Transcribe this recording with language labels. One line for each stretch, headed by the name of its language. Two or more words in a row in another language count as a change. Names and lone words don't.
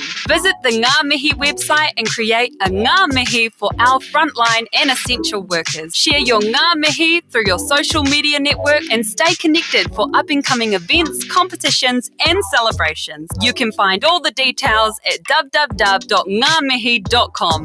English: Visit the Ngā Mihi website and create a Ngā Mihi for our frontline and essential workers. Share your Ngā Mihi through your social media network and stay connected for up-and-coming events, competitions and celebrations. You can find all the details at www.ngamihi.com.